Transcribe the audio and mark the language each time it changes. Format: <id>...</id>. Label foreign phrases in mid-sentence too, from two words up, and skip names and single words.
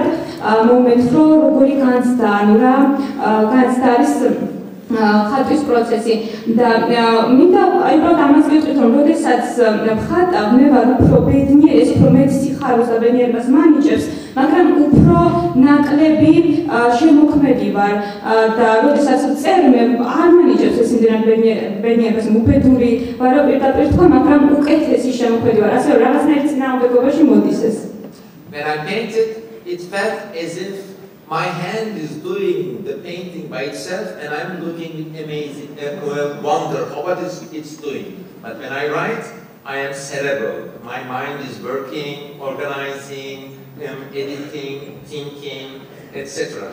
<ka>მომენტ რომ როგორი განცდა, ანუ რა განცდა არის ხატვის პროცესი და მინდა უბრალოდ ამას ვიტყვით, რომ როდესაც ხატავ, მე ვარ უფრო ბედნიერი, ეს უფრო მეტ სიხარულს და ბედნიერებას მანიჭებს, მაგრამ უფრო ნაკლები შემოქმედი ვარ და როდესაც ვწერ, მე არ მანიჭებს ეს იმდენად ბედნიერებას, უბედური ვარ პირდაპირ თქვა, მაგრამ უკეთესი შემოქმედი ვარ, ასე რომ რაღაცნაირ წინააღმდეგობაში მოდის ეს.</ka> <en>When I painted, it felt as if my hand is doing the painting by itself, and I'm looking with amazing wonder what it's doing. But when I write, I am cerebral. My mind is working, organizing, editing, thinking, etc.</en>